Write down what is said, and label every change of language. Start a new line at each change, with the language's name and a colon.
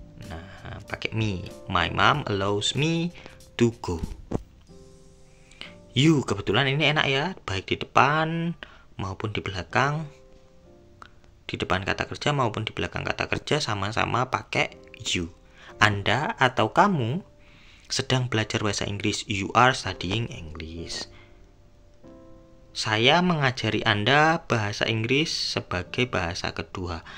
Indonesian: Nah, pakai
English: me. My mom allows me to go.
Indonesian: You, kebetulan ini enak ya, baik di depan maupun di belakang. Di depan kata kerja maupun di belakang kata kerja sama-sama pakai you. Anda atau kamu sedang belajar bahasa Inggris.
English: You are studying English.
Indonesian: Saya mengajari Anda bahasa Inggris sebagai bahasa kedua.